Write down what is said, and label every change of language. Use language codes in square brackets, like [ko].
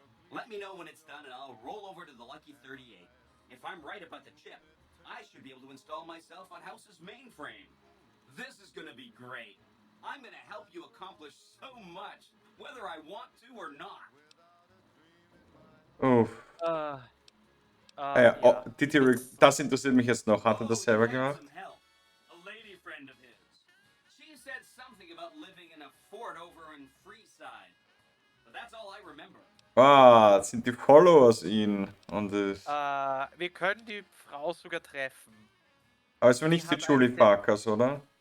[en] Let me know when it's done and I'll roll over to the Lucky 38. If I'm right about the chip, I should be able to install myself on House's mainframe. This is gonna be great. I'm gonna help you accomplish so much, whether I want to or not. Uff. [de] Ja, oh, das interessiert mich jetzt noch. Hat er das selber gemacht? [en] Some help. A lady friend of his. She said something about living in a fort over in Freeside. But that's all I remember. [de] Ah, das sind die Followers ihn. Und das. Wir können die Frau sogar treffen. Aber es war nicht die Julie Farkas, oder?